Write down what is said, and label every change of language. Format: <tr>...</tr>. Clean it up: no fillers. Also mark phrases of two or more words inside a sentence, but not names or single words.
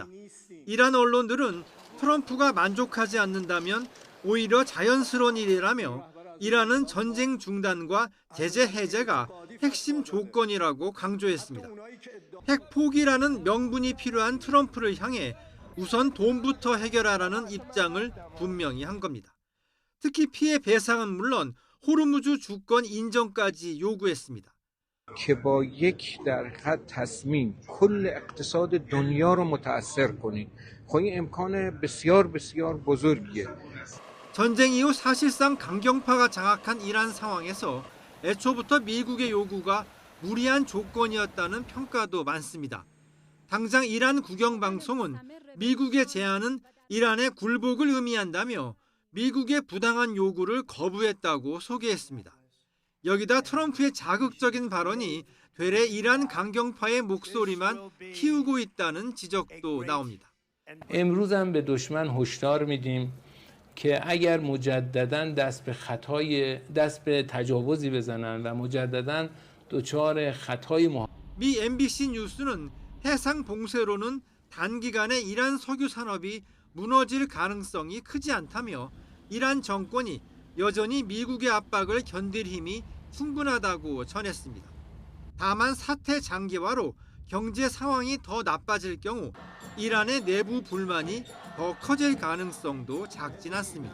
<ko>이란 언론들은 트럼프가 만족하지 않는다면 오히려 자연스러운 일이라며 이란은 전쟁 중단과 제재 해제가 핵심 조건이라고 강조했습니다. 핵 포기라는 명분이 필요한 트럼프를 향해 우선 돈부터 해결하라는 입장을 분명히 한 겁니다. 특히 피해 배상은 물론 호르무즈 주권 인정까지 요구했습니다.</ko> <fa>که با یک در خط تصمیم کل اقتصاد دنیا رو متاثر کنیم. خب این امکان بسیار بزرگیه.</fa> <ko>전쟁 이후 사실상 강경파가 장악한 이란 상황에서 애초부터 미국의 요구가 무리한 조건이었다는 평가도 많습니다. 당장 이란 국영방송은 미국의 제안은 이란의 굴복을 의미한다며 미국의 부당한 요구를 거부했다고 소개했습니다. 여기다 트럼프의 자극적인 발언이 되레 이란 강경파의 목소리만 키우고 있다는 지적도 나옵니다.</ko> <fa>امروز هم به دشمن هشدار میدیم که اگر مجددا دست به تجاوزی بزنن و مجددا دچار خطای</fa> <ko>미 MBC 뉴스는 해상 봉쇄로는 단기간에 이란 석유 산업이 무너질 가능성이 크지 않다며 이란 정권이 여전히 미국의 압박을 견딜 힘이 충분하다고 전했습니다. 다만 사태 장기화로 경제 상황이 더 나빠질 경우 이란의 내부 불만이 더 커질 가능성도 작진 않습니다.</ko>